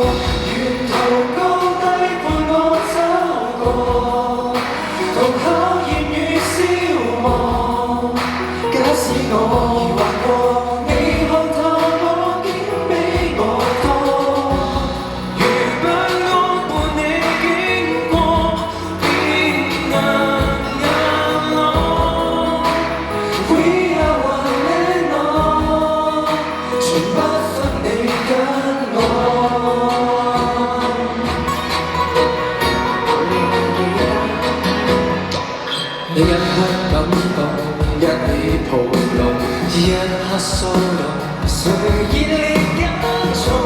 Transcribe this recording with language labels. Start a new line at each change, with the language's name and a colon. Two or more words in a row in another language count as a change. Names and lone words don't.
Cantonese: 沿途高低伴我走過，同考驗與消磨。假使我疑惑過，你看透我竟比我多。如不安伴你經過，變硬硬朗。
English: We are one and all，
Cantonese: 從不分你跟我。一刻感動，一起抱擁，一刻騷動，誰熱烈跟從？